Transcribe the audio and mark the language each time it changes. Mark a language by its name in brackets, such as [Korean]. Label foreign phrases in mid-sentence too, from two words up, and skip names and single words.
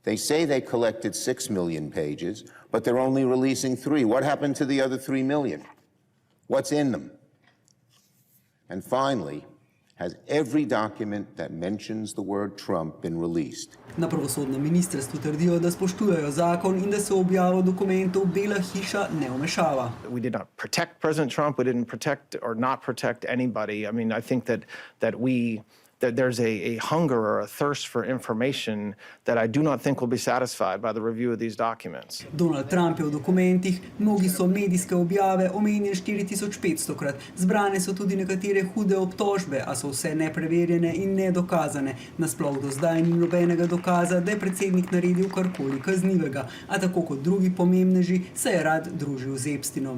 [English] They say they collected 6 million pages, but they're only releasing 3. What happened to the other 3 million? What's in them? And finally, has every document that mentions the word Trump been released? [Slovenian] Na pravosodnem ministrstvu trdijo, da spoštujejo zakon in da se v objavo dokumentov Bela hiša ne vmešava. [English] We did not protect President Trump. We didn't protect or not protect anybody. I mean, I think that there's a hunger or a thirst for information that I do not think will be satisfied by the review of these documents. [Slovenian] Donald Trump je v dokumentih, mnogi so medijske objave omenjen 4500-krat. Zbrane so tudi nekatere hude obtožbe, a so vse nepreverjene in nedokazane. Nasploh do zdaj ni nobenega dokaza, da je predsednik naredil karkoli kaznivega, a tako kot drugi pomembneži se je rad družil z Epsteinom.